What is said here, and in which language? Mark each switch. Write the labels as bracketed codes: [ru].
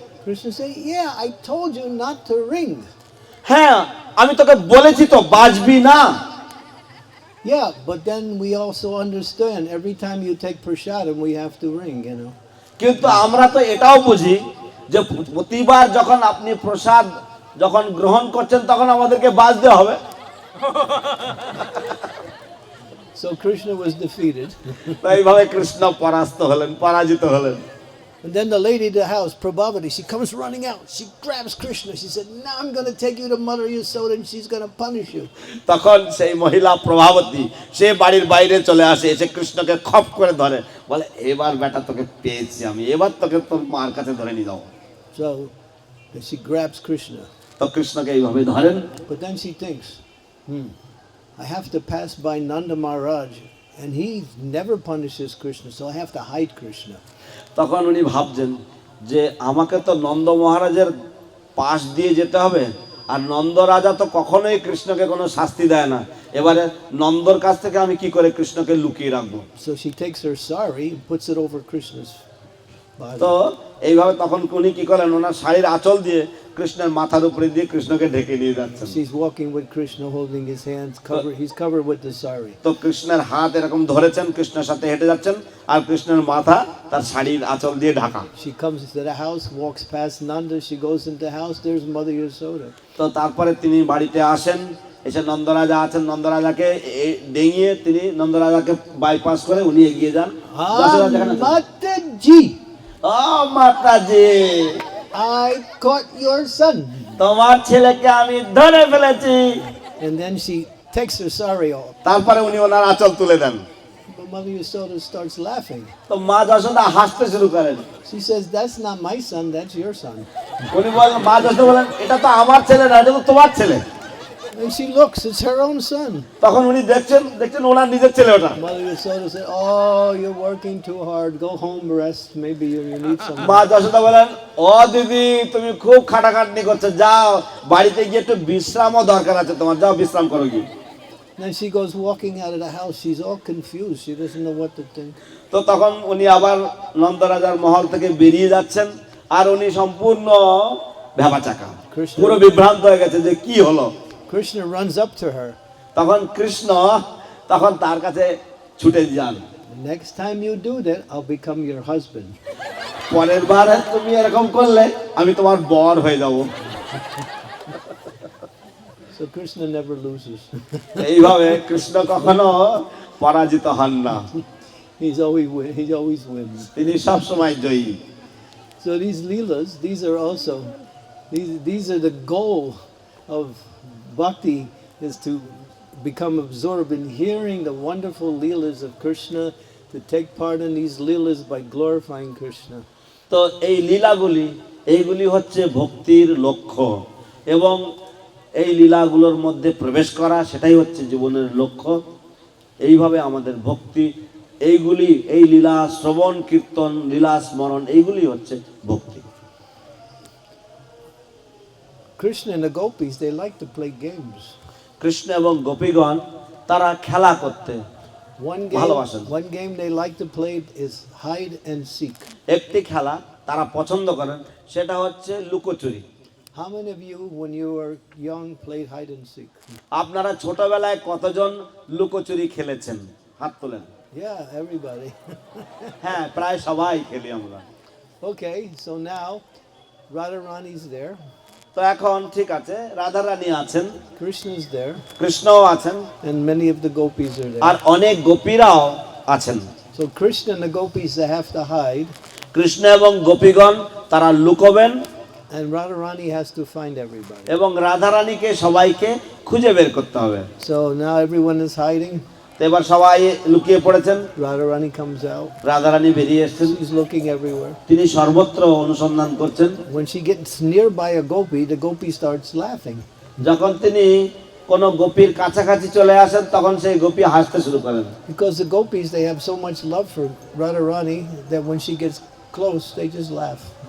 [en] Krishna said, yeah, I told you not to ring. [bn] হ্যাঁ আমি তোকে বলেছি তো বাজবি না। [en] Yeah, but then we also understand every time you take prasadam, we have to ring, you know. [bn] কিন্তু আমরা তো এটাও বুঝি যে প্রতিবার যখন আপনি প্রসাদ যখন গ্রহণ করছেন তখন আমাদেরকে বাজতে হবে। [en] So Krishna was defeated. [bn] এইভাবে কৃষ্ণ পরাজিত হলেন। [en] And then the lady of the house, Prabhavati, she comes running out. She grabs Krishna. She said, now I'm going to take you to Mother Yasoda and she's going to punish you. [bn] তখন সেই মহিলা প্রভাবতী সে বাড়ির বাইরে চলে আসে, এসে কৃষ্ণকে খপ করে ধরে, বলে এবার বেটা তোকে পেয়েছি আমি, এবার তোকে তোর মার কাছে ধরে নিয়ে যাও। [en] So she grabs Krishna. [bn] তো কৃষ্ণকে এইভাবে ধরেন। [en] But then she thinks, I have to pass by Nanda Maharaj and he never punishes Krishna, so I have to hide Krishna. [bn] তখন উনি ভাবছেন যে আমাকে তো নন্দ মহারাজের পাশ দিয়ে যেতে হবে, আর নন্দ রাজা তো কখনোই কৃষ্ণকে কোনো শাস্তি দেয় না, এবারে নন্দর কাছ থেকে আমি কি করে কৃষ্ণকে লুকিয়ে রাখবো। [en] So she takes her sari and puts it over Krishna's body. [bn] তো এইভাবে তখন উনি কি করেন, ওনার শাড়ির আঁচল দিয়ে কৃষ্ণের মাথার উপরে দিয়ে কৃষ্ণকে ঢেকে নিয়ে যাচ্ছেন। [en] She's walking with Krishna holding his hands covered. He's covered with the sari. [bn] তো কৃষ্ণের হাত এরকম ধরেছেন, কৃষ্ণের সাথে হেঁটে যাচ্ছেন, আর কৃষ্ণের মাথা তার শাড়ির আঁচল দিয়ে Dhaka. [en] She comes to the house, walks past Nanda. She goes into the house. There's Mother Yasoda. [bn] তো তারপরে তিনি বাড়িতে আসেন, এসে নন্দরাজা আছেন, নন্দরাজাকে ডেঙিয়ে তিনি নন্দরাজাকে বাইপাস করে উনি এগিয়ে যান। [en] Mataji, [bn] O Mataji, [en] I caught your son. [bn] তোমার ছেলেকে আমি ধরে ফেলেছি। [en] And then she takes her sari off. [bn] তারপরে উনি ওনার আঁচল তুলে দেন। [en] But Mother Yasoda starts laughing. [bn] তো মা যশোদা হাসতে শুরু করেন। [en] She says, that's not my son, that's your son. [bn] উনি বলেন, মা যশোদা বলেন এটা তো আমার ছেলে না, এটা তো তোমার ছেলে। [en] And she looks, it's her own son. [bn] তখন উনি দেখছেন ওনার নিজের ছেলে ওটা। [en] Mother Yasoda said, oh, you're working too hard. Go home, rest. Maybe you need some. [bn] মা যশোদা বলেন, ও দিদি তুমি খুব খাটাখাটনি করছো, যাও বাড়িতে গিয়ে একটু বিশ্রামও দরকার আছে তোমার, যাও বিশ্রাম করো গিয়ে। [en] Then she goes walking out of the house. She's all confused. She doesn't know what to think. [bn] তো তখন উনি আবার নন্দরাজার মহল থেকে বেরিয়ে যাচ্ছেন, আর উনি সম্পূর্ণ ভ্যাবাচাকা, পুরো বিভ্রান্ত হয়ে গেছে যে কি হলো। [en] Krishna runs up to her. [bn] তখন কৃষ্ণ তখন তার কাছে ছুটে যান। [en] Next time you do that, I'll become your husband. [bn] পরের বার তুমি এরকম করলে আমি তোমার বর হয়ে যাব। [en] So Krishna never loses. [bn] এইভাবে কৃষ্ণ কখনো পরাজিত হন না, [en] He always wins. [bn] তিনি সব সময় জয়ী। [en] So these leelas, these are the goal of bhakti, is to become absorbed in hearing the wonderful leelas of Krishna, to take part in these leelas by glorifying Krishna. [bn] তো এই লীলাগুলি, এইগুলি হচ্ছে ভক্তির লক্ষ্য, এবং এই লীলাগুলোর মধ্যে প্রবেশ করা, সেটাই হচ্ছে জীবনের লক্ষ্য। এইভাবে আমাদের ভক্তি, এইগুলি, এই লীলা শ্রবণ কীর্তন, লীলা স্মরণ, এইগুলি হচ্ছে ভক্তি। [en] Krishna and the gopis, they like to play games. [bn] Krishna এবং গোপীগণ তারা খেলা করতে ভালোবাসেন। [en] One game they like to play is hide and seek. [bn] একটি খেলা তারা পছন্দ করেন, সেটা হচ্ছে লুকোচুরি। [en] How many of you, when you were young, played hide and seek? [bn] আপনারা ছোটবেলায় কতজন লুকোচুরি খেলেছেন? হাত তোলেন। [en] Yeah, everybody. [bn] হ্যাঁ, প্রায় সবাই খেলি আমরা। [en] Okay, so now Radharani's there, [bn] তো এখন ঠিক আছে, রাধারানী আছেন, [en] Krishna's there, [bn] কৃষ্ণও আছেন, [en] and many of the gopis are [bn] আর [en] there. [bn] অনেক গোপীরাও আছেন। [en] So Krishna and the gopis, they have to hide, [bn] Krishna এবং গোপীগণ তারা লুকোবেন, [en] and Radharani has to find everybody. [bn] এবং রাধারানীকে সবাইকে খুঁজে বের করতে হবে। [en] So now everyone is hiding. [bn] তো এবার সবাই লুকিয়ে পড়েছেন, [en] Radharani comes out. [bn] রাধারানী বেরিয়ে এসেছেন, [en] She's looking everywhere. [bn] তিনি সর্বত্র অনুসন্ধান করছেন। [en] When she gets nearby a gopi, the gopi starts laughing. [bn] যখন তিনি কোনো গোপীর কাছাকাছি চলে আসেন, তখন সেই গোপী হাসতে শুরু করেন। [en] Because the gopis, they have so much love for Radharani that when she gets close, they just laugh.